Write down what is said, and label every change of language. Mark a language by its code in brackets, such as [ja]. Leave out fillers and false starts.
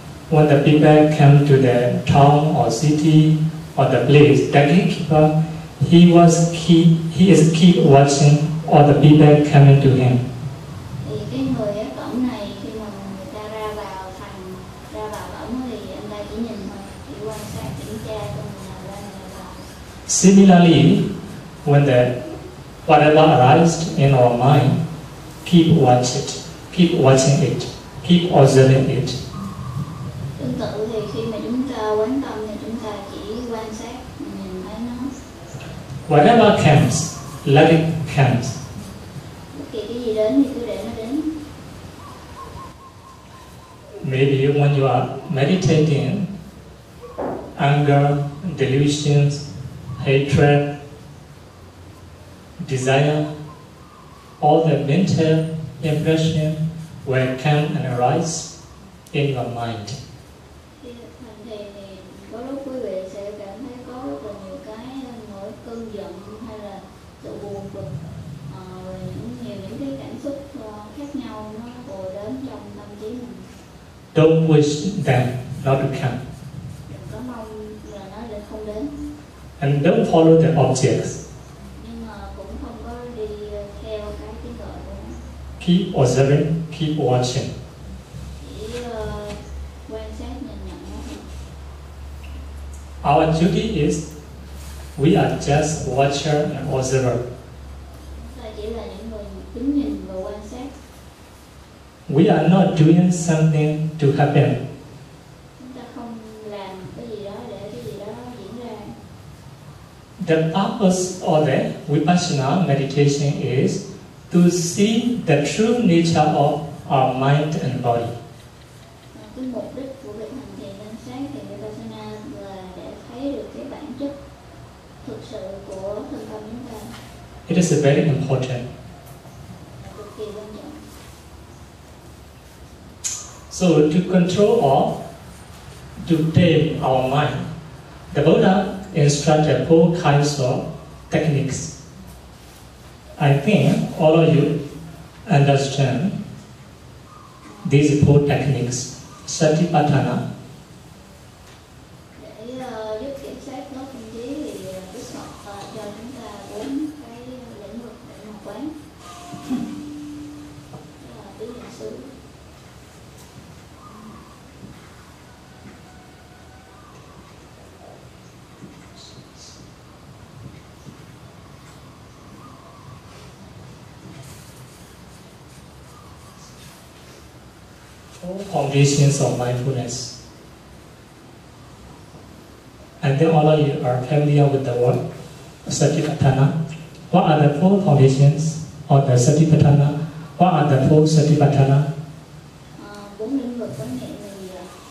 [en] When the people come to the town or city or the place, the gatekeeper, he is keep watching all the people coming to him. [vi] Thì cái người ở cổng này khi mà người ta ra vào cổng thì anh ta chỉ nhìn thôi, chỉ quan sát kiểm tra con người nào ra người vào. [en] Similarly, when whatever arises in our mind, keep watching it, keep observing it. [vi] Tương tự thì khi mà chúng ta quán tâm thì chúng ta chỉ quan sát, nhìn thấy nó. [en] Whatever comes, let it come. [vi] Bất kỳ cái gì đến thì cứ để nó đến. [en] Maybe when you are meditating, anger, delusions, hatred, desire, all the mental impression will come and arise in your mind. [vi] Khi hành thiền thì có lúc quý vị sẽ cảm thấy có rất là nhiều cái nỗi cơn giận hay là sự buồn bực, rồi những cái cảm xúc khác nhau nó ùa đến trong tâm trí mình. [en] Don't wish them not to come. [vi] Đừng có mong là nó sẽ không đến. [en] And don't follow the objects. [vi] Nhưng mà cũng không có đi theo cái tiếng gọi của nó. [en] Keep observing, keep watching. [vi] Chỉ quan sát nhìn nhận nó. [en] Our duty is we are just watcher and observer. [vi] Chúng ta chỉ là những người đứng nhìn và quan sát. [en] We are not doing something to happen. [vi] Chúng ta không làm cái gì đó để cái gì đó diễn ra. [en] The purpose of the Vipassana meditation is to see the true nature of our mind and body. [vi] Cái mục đích của việc hành thiền quan sát thì Vipassana là để thấy được cái bản chất thực sự của thân tâm chúng ta. [en] It is very important. [vi] Cực kỳ quan trọng. [en] So to control or to tame our mind, the Buddha instructed 4 kinds of techniques. I think all of you understand these 4 techniques. Satipatthana, [vi] Để giúp kiểm soát nó tâm trí thì Đức Phật cho chúng ta 4 cái lĩnh vực để mà quán. Đó là tứ niệm xứ. [en] four foundations of mindfulness. And then all of you are familiar with the word Satipatthana. What are the 4 foundations of the Satipatthana? What are the 4 Satipatthana? [vi] 4 lĩnh vực quán niệm là gì ạ?